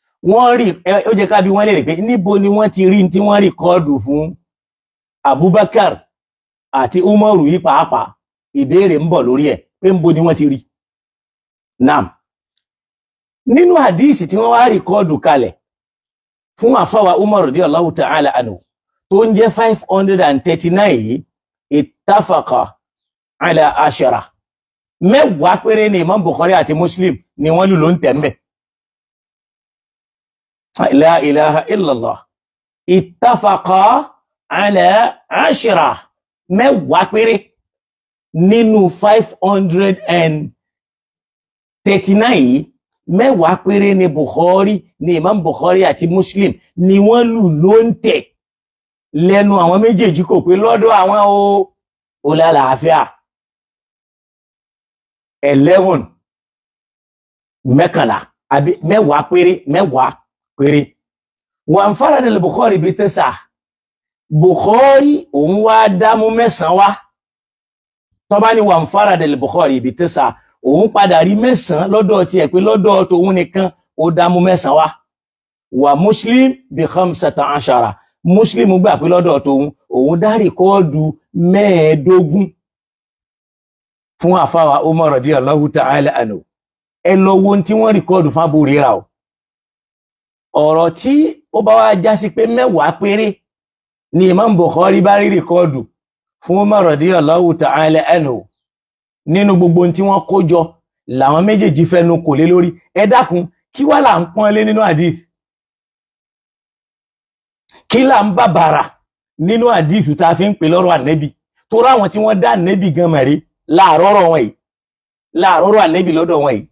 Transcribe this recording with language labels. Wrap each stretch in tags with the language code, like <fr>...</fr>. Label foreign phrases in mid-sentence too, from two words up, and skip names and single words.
<yo>wọ́n rí ó jẹ́ ká bí wọ́n lè rí pé níbo ni wọ́n ti rí tí wọ́n rìkọ́ọ̀dù fún Abubakar àti Umaru yìí pàápàá ìbéèrè ń bọ̀ lórí ẹ̀ pé níbo ni wọ́n ti rí. Naam, nínú hadisi tí wọ́n wá rìkọ́ọ̀dù kalẹ̀ fún àfáwà Umar</yo> <ar>رضي الله تعالى عنه</ar> <yo>tó ń jẹ́ 539 yìí,</yo> <ar>اتفقا على عشرة,</ar> <yo>mẹ́wàá péré ni Imam Bukhari àti Muslim ni wọ́n lù ló ń tẹ̀m̀bẹ̀.</yo> <ar>لا إله إلا الله. اتفقا على عشرة,</ar> <yo>mẹ́wàá péré nínú 539 yìí, mẹ́wàá péré ni Bukhari ni Imam Bukhari àti Muslim ni wọ́n lù ló ń tẹ̀ lẹ́nu àwọn méjèèjì kò pé lọ́dọ̀ àwọn ó lálàáfíà. 11 mẹ́kànlá àbí mẹ́wàá péré.</yo> <ar>وانفرد البخاري بـ 9.</ar> <yo>Bukhari òun wá dámú 9 wá. Tó bá ní</yo> <ar>وانفرد البخاري بـ 9,</ar> <yo>òun padà rí 9 lọ́dọ̀ tí ẹ̀ pé lọ́dọ̀ tóun nìkan ó dámú 9 wá.</yo> <ar>ومسلم بـ 15.</ar> <yo>Muslim gbà pé lọ́dọ̀ tóun òun dá rìkọ́ọ̀dù 15 fún àfáwà Umar</yo> <ar>رضي الله تعالى عنه.</ar> <yo>Ẹ lọ wo tí wọ́n rìkọ́ọ̀dù fún Abu Hurairah o. Ọ̀rọ̀ tí ó bá wá já sí pé 10 péré ni Imam Bukhari bá rí rìkọ́ọ̀dù fún Umar</yo> <ar>رضي الله تعالى عنه</ar> <yo>nínú gbogbo tí wọ́n kó jọ làwọn méjèèjì fẹ́nu kò lé lórí. Ẹ dákun, kí wá là ń pọ́n lé nínú hadith? Kí là ń bàbàrà nínú hadith tá fi ń pè lọ́rọ̀ Ànábì? Tó ráwọn tí wọ́n dá Ànábì gan mẹ́rí láàrọ́rọ̀ wọn yìí, láàrọ́rọ̀ Ànábì lọ́dọ̀ wọn yìí.</yo>